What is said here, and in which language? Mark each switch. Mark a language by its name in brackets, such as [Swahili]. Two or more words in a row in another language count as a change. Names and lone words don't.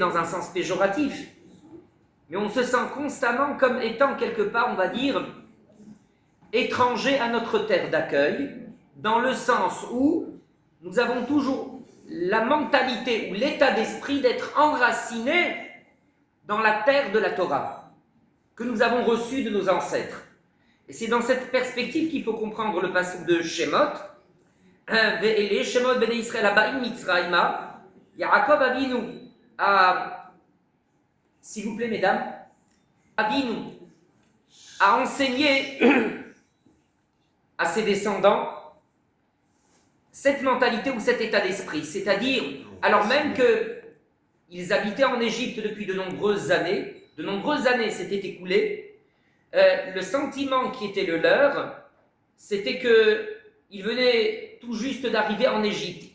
[French] dans un sens péjoratif, mais on se sent constamment comme étant quelque part, on va dire, étranger à notre terre d'accueil, dans le sens où nous avons toujours la mentalité ou l'état d'esprit d'être enracinés dans la terre de la Torah, que nous avons reçue de nos ancêtres. Et c'est dans cette perspective qu'il faut comprendre le passage de Shemot, [Hebrew] ואלה שמות בני ישראל הבאים מצרימה, [French] Yaakov Avinu a, s'il vous plaît mesdames, Avinu a enseigné à ses descendants cette mentalité ou cet état d'esprit, c'est-à-dire, alors même qu'ils habitaient en Égypte depuis de nombreuses années s'étaient écoulées, le sentiment qui était le leur, c'était qu'ils venaient tout juste d'arriver en Égypte.